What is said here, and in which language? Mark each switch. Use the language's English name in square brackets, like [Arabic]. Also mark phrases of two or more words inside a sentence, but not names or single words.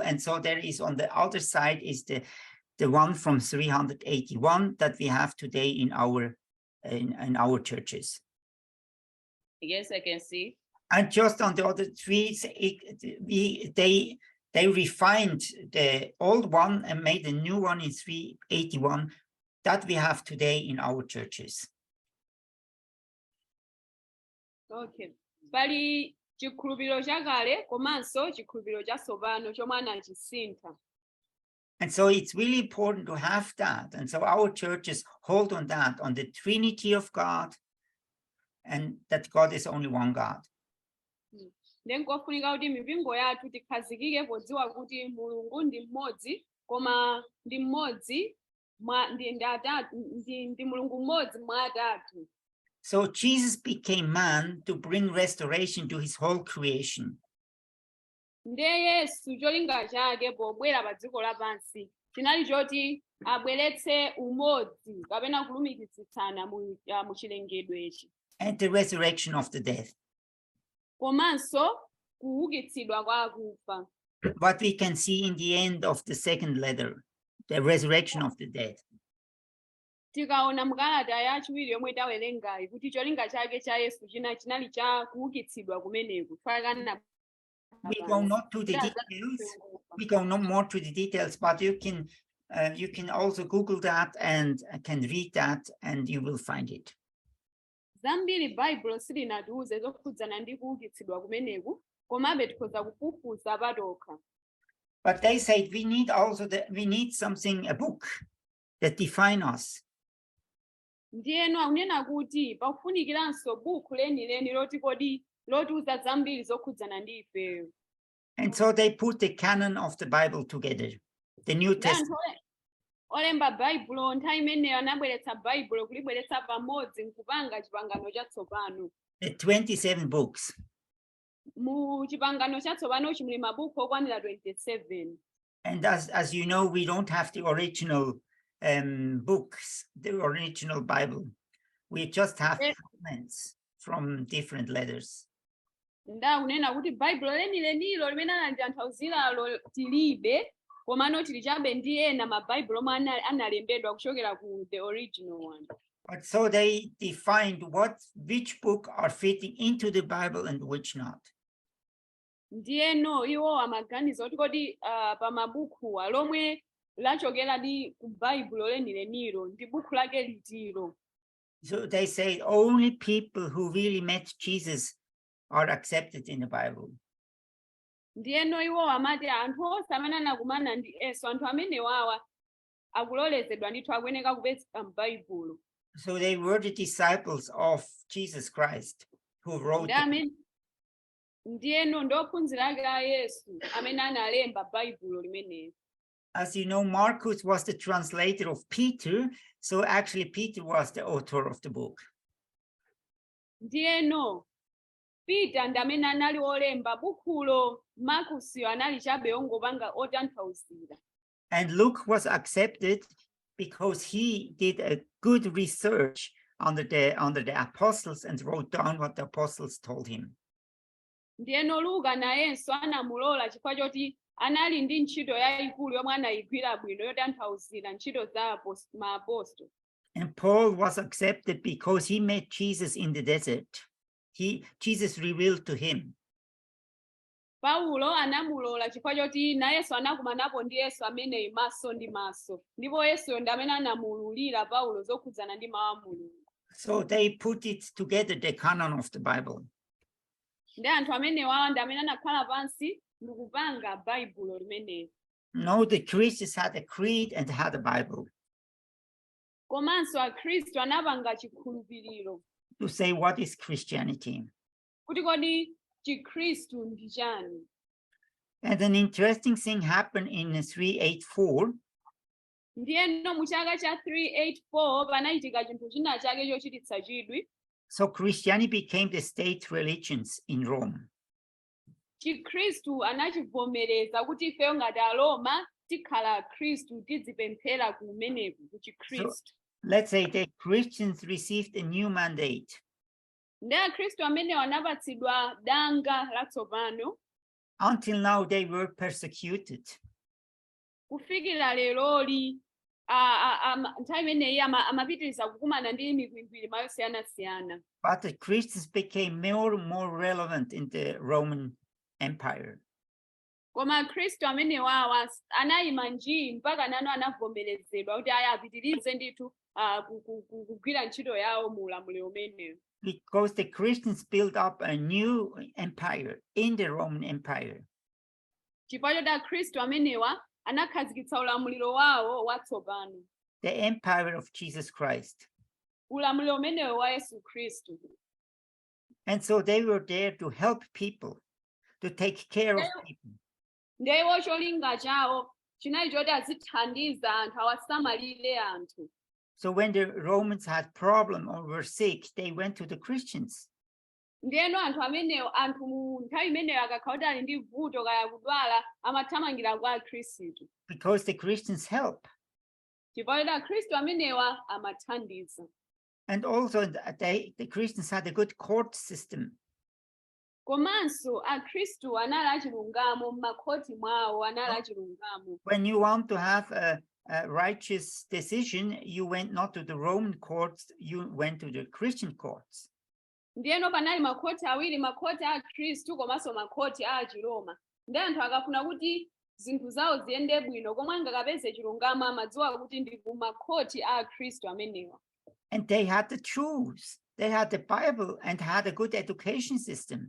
[English] And so there is on the other side is the one from 381 that we have today in our churches. Yes, I can see. And just on the other three, they refined the old one and made a new one in 381 that we have today in our churches. Okay. [Nyanja] Pali chikhulupiriro chakale komanso chikhulupiriro chatsopano chomwe anachisintha. [English] And so it's really important to have that. And so our churches hold on that, on the Trinity of God, and that God is only one God. [Nyanja] Ndenkofunika kuti mipingo yathu tikhazikike podziwa kuti Mulungu ndi mmodzi, koma ndi mmodzi ndi Mulungu mmodzi mwa atatu. [English] So Jesus became man to bring restoration to his whole creation. [Nyanja] Nde Yesu cholinga chake pobwera pa dziko lapansi chinali choti abweretse umodzi kapena kulumikitsitsana mu chilengedwechi. [English] And the resurrection of the dead. [Nyanja] komanso kuukitsidwa kwa akufa. [English] What we can see in the end of the second letter, the resurrection of the dead. [Nyanja] Tikaona mkalata yachiwiri yomwe tawerengayi kuti cholinga chake cha Yesu chinali cha kuukitsidwa kumeneku. [English] We go not to the details. We go no more to the details, but you can also Google that and can read that, and you will find it. [Nyanja] Zambiri Bible silinatiuze zokhudzana ndi kuukitsidwa kumeneku, komabe tikhoza kufufuza patokha. [English] But they said we need something, a book that define us. [Nyanja] Ndiyeno akunena kuti pakufunikiranso buku lenileni loti kodi lotiuza zambiri zokhudzana ndi ifeyo. [English] And so they put the canon of the Bible together, the New Testament. [Nyanja] Olemba Baibulo nthawi imeneyo anabweretsa Baibulo kulibweretsa pamodzi nkupanga chipangano chatsopano. [English] The 27 books. [Nyanja] Mu chipangano chatsopano chimuli mabuku okwanira 27. [English] And as you know, we don't have the original books, the original Bible. We just have fragments from different letters. [Nyanja] Ndakunena kuti Baibulo lenileniilo limene anatanthauziralo tilibe, komano tili chabe ndi ena mabaibulo omwe analembedwa kuchokera ku [English] the original one. But so they defined which book are fitting into the Bible and which not. [Nyanja] Ndiyeno iwo amaganiza kuti kodi pa mabukuwa lomwe lachokera di ku Baibulo lenileniilo ndi buku lake litiro. [English] So they say only people who really met Jesus are accepted in the Bible. [Nyanja] Ndiyeno iwo amati anthu onse amene anakumana ndi Yesu, anthu amene wawa akulolezedwa ndithu akuyeneka kupezeka m'Baibulo. [English] So they were the disciples of Jesus Christ who wrote. [Nyanja] Ndiyeno ndophunzira ake a Yesu amene analemba Baibulo limeneli. [English] As you know, Markus was the translator of Peter, so actually Peter was the author of the book. [Nyanja] Ndiyeno Peter ndamene anali olemba bukulo, Markus anali chabe ongopanga otanthauzira. [English] And Luke was accepted because he did a good research under the apostles and wrote down what the apostles told him. [Nyanja] Ndiyeno Luka nayenso anamulola chifukwa choti anali ndi ntchito yayikulu yomwe anayigwira bwino yotanthauzira ntchito za maapostolo. [English] And Paul was accepted because he met Jesus in the desert. Jesus revealed to him. [Nyanja] Paulo anamulola chifukwa choti nayenso anakumanapo ndi Yesu ameneyi maso ndi maso. Ndipo Yesu ndi amene anamululira Paulo zokhudzana ndi mawu a Mulungu. [English] So they put it together, the canon of the Bible. [Nyanja] Ndi anthu amene wawa ndi amene anakhala pansi ndikupanga Baibulo limeneli. [English] No, the Christians had a creed and had a Bible. [Nyanja] Komanso akhristu anapanga chikhulupiriro. [English] To say what is Christianity. [Nyanja] Kuti kodi chikhristu ndi chani? [English] And an interesting thing happened in 384. [Nyanja] Ndiyeno mu chaka cha 384 panachitika chinthu china chake chochititsa chidwi. [English] So Christianity became the state religions in Rome. [Nyanja] Chikhristu anachivomereza kuti ifeyo ngati Aroma tikhala Khristu tidzipemphera kumeneku ku Chikhristu. [English] Let's say the Christians received a new mandate. [Nyanja] Ndi akhristu amene anapatsidwa danga latsopano. [English] Until now they were persecuted. [Nyanja] Kufikira leroli nthawi imeneyi amapitiriza kukumana ndi mikwingwiri mayosiyanasiyana. [English] But the Christians became more and more relevant in the Roman Empire. [Nyanja] Koma akhristu amene wawa anayima njii mpaka nano anavomerezedwa kuti aya apitirize ndithu kugwira ntchito yawo mu ulamuliro umeneyo. [English] Because the Christians built up a new empire in the Roman Empire. [Nyanja] Chifukwa choti akhristu amenewa anakhazikitsa ulamuliro wawo watsopano. [English] The empire of Jesus Christ. [Nyanja] Ulamuliro umenewo wa Yesu Khristu. [English] And so they were there to help people, to take care of people. [Nyanja] Ndiwo cholinga chawo chinali choti azithandiza anthu awasamalire anthu. [English] So when the Romans had problem or were sick, they went to the Christians. [Nyanja] Ndiyeno anthu amenewo anthu mu nthawi imeneyo akakhala kuti ali ndi vuto kaya kudwala amathamangira kwa akhristu. [English] Because the Christians help. [Nyanja] Chifukwa choti akhristu amenewa amathandiza. [English] And also the Christians had a good court system. [Nyanja] komanso akhristu anali achilungamo m'makhoti mwawo anali achilungamo. [English] When you want to have a righteous decision, you went not to the Roman courts, you went to the Christian courts. [Nyanja] Ndiyeno panali makhoti awiri, makhoti a akhristu komanso makhoti a achiroma. Ndi anthu akafuna kuti zinthu zawo ziyende bwino komwe angakapeze chilungamo amadziwa kuti ndi ku makhoti a akhristu amenewa. [English] And they had to choose. They had the Bible and had a good education system.